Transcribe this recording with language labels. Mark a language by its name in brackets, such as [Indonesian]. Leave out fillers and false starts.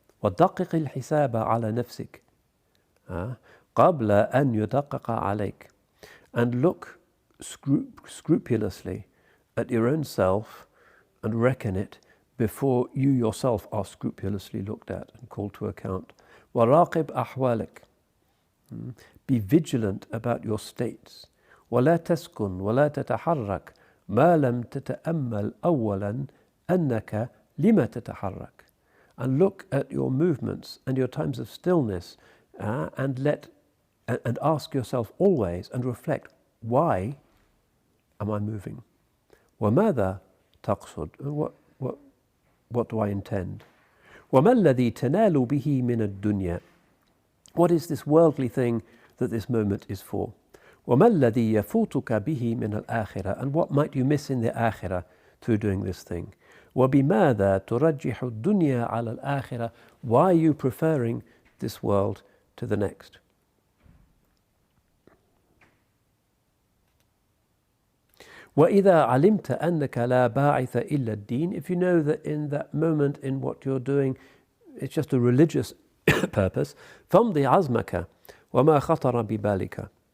[Arabic] ودقق الحساب على نفسك قبل أن يدقق عليك. [English] And look scrupulously at your own self and reckon it before you yourself are scrupulously looked at and called to account. [Arabic] وراقب أحوالك. [English] Be vigilant about your states. [Arabic] ولا تسكن ولا تتحرك ما لم تتأمل أولا أنك لما تتحرك. [English] And look at your movements and your times of stillness and ask yourself always and reflect, why am I moving? [Arabic] وماذا تقصد? [English] What do I intend? [Arabic] وما الذي تنال به من الدنيا? [English] What is this worldly thing that this moment is for? [Arabic] وما الذي يفوتك به من الآخرة? [English] And what might you miss in the akhirah through doing this thing? [Arabic] وبماذا ترجح الدنيا على الآخرة? [English] Why are you preferring this world to the next? [Arabic] وَإِذَا عَلِمْتَ أَنَّكَ لَا بَاعِثَ إِلَّا الدِّينِ. [English] If you know that in that moment in what you're doing, it's just a religious purpose, [Arabic] فَمْضِ عَزْمَكَ وَمَا خَطَرَ بِبَالِكَ.